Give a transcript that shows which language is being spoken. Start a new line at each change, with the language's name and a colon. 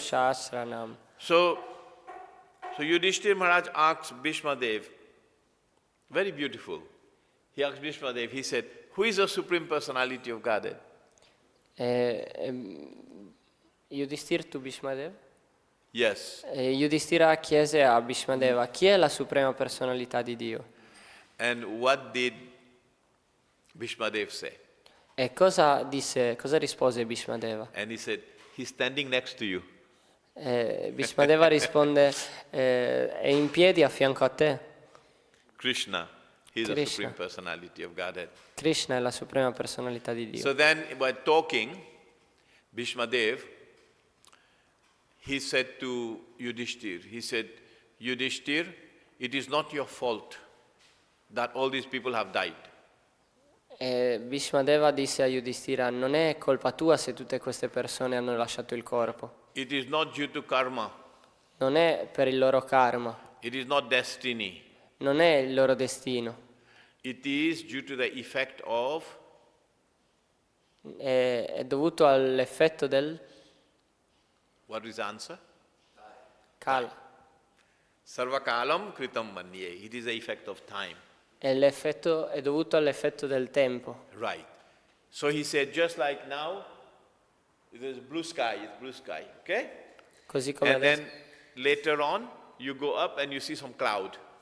Sanskrit: Sahasranam.
English: So Yudhishthir Maharaj asked Bhishmadev, very beautiful. He asked Bhishmadev, he said, who is the Supreme Personality of Godhead? Yudhishthira to Bhishmadev? Yes.
Italian: Yudhishthira chiese a Bhishmadeva chi è la suprema personalità di Dio.
English: And what did Bhishmadev say?
Italian: E cosa rispose Bhishmadeva?
English: And he said, he's standing next to you.
Italian: Bhishmadeva risponde è in piedi a fianco a te.
English: Krishna, he's the Krishna. Supreme Personality of Godhead.
Italian: Krishna è la suprema personalità di Dio.
English: So then, by talking, Bhishmadev, he said to Yudhishthir, he said, Yudhishthir, it is not your fault that all these people have died.
Italian: E Bhishmadeva disse a Yudhishthira: non è colpa tua se tutte queste persone hanno lasciato il corpo,
English: It is not due to karma.
Italian: non è per il loro karma,
English: It is not destiny.
Italian: non è il loro destino,
English: It is due to the effect of
Italian: è dovuto all'effetto del
English: what is the answer?
Sanskrit: kala, Sarvakalam kritam manye.
English: It is the effect of time.
Italian: e l'effetto è dovuto all'effetto del tempo.
English: Right. So he said, just like now, it is blue sky, it's blue sky, okay?
Italian: Così come
English: And
Italian: adesso,
English: then later on, you go up and you see some cloud.